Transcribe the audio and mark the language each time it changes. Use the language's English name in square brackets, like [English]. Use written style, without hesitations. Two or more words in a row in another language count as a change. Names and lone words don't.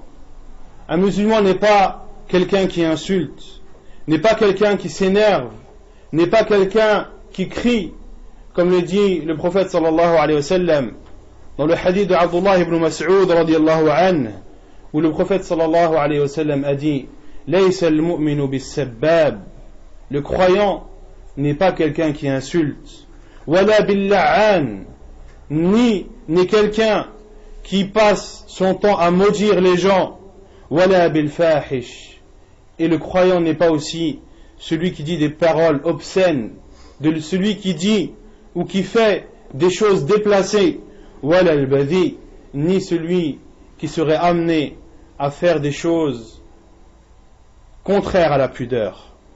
[French] Un musulman n'est pas quelqu'un qui insulte, n'est pas quelqu'un qui s'énerve, n'est pas quelqu'un qui crie, comme le dit le prophète [Arabic] صلى الله عليه وسلم [French] dans le hadith de Abdullah ibn Mas'ud [Arabic] رضي الله عنه, [French] où le prophète [Arabic] صلى الله عليه وسلم [French] a dit [Arabic] ليس المؤمن بالسباب, [French] le croyant n'est pas quelqu'un qui insulte, [Arabic] ولا باللعان, [French] ni n'est quelqu'un qui passe son temps à maudire les gens, [Arabic] ولا بالفاحش, [French] et le croyant n'est pas aussi celui qui dit des paroles obscènes, de celui qui dit ou qui fait des choses déplacées, [Arabic] ولا البذيء, [French] ni celui qui serait amené à faire des choses contraires à la pudeur.